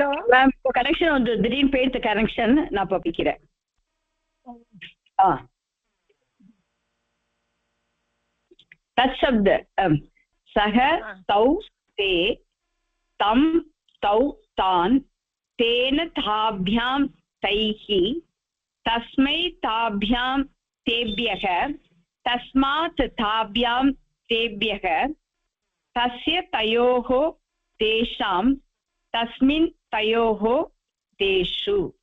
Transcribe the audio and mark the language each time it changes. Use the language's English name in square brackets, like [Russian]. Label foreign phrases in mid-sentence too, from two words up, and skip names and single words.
[Tamil] மேம் இப்போ கனெக்ஷன் வந்து திடீர்னு போயிடுது கனெக்ஷன் நான் இப்போ பிக்கிறேன் [Sanskrit] तत्शब्द सः तौ ते तं तौ तान् तेन ताभ्यां तैः तस्मै ताभ्यां तेभ्यः तस्मात् ताभ्यां तेभ्यः तस्य तयोः तेषां तस्मिन् तयोः तेषु